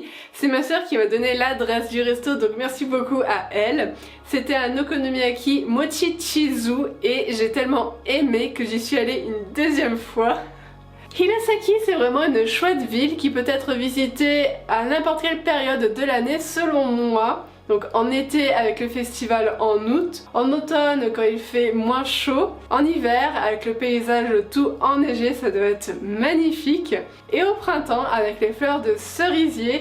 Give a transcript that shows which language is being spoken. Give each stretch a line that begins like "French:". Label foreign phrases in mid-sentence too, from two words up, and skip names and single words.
French: C'est ma soeur qui m'a donné l'adresse du resto, donc merci beaucoup à elle. C'était un
Japanese: お好み焼き もち チーズ
French: et j'ai tellement aimé que j'y suis allée une deuxième fois. Hirosaki, c'est vraiment une chouette ville qui peut être visitée à n'importe quelle période de l'année selon moi. Donc en été avec le festival en août, en automne quand il fait moins chaud, en hiver avec le paysage tout enneigé, ça doit être magnifique, et au printemps avec les fleurs de cerisier.